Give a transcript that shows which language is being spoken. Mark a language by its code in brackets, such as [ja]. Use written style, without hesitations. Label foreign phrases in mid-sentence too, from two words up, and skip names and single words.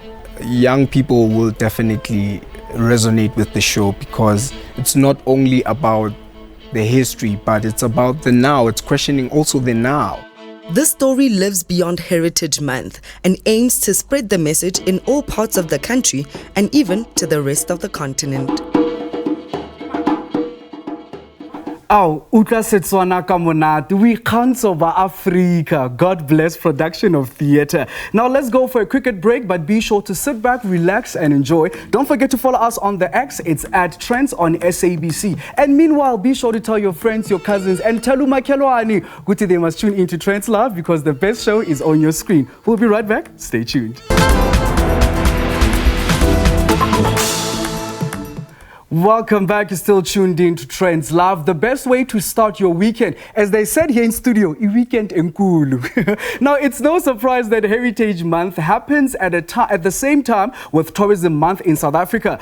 [en] Young people will definitely resonate with the show because it's not only about the history, but it's about the now. It's questioning also the now. This story lives beyond Heritage Month and aims to spread the message in all parts of the country and even to the rest of the continent. Au, [tn] utla Setswana ka monate, we kgantsho ba Africa. [en] God bless production of theatre. Now let's go for a cricket break, but be sure to sit back, relax and enjoy. Don't forget to follow us on the X, it's at Trendz on SABC. And meanwhile, be sure to tell your friends, your cousins, and tell [zu] umakhelwane ukuthi [en] they must tune into TrendzLive because the best show is on your screen. We'll be right back, stay tuned. Welcome back. You're still tuned in to TrendzLive, the best way to start your weekend. As they said here in studio, a weekend enkulu. Now, it's no surprise that Heritage Month happens at the same time with Tourism Month in South Africa.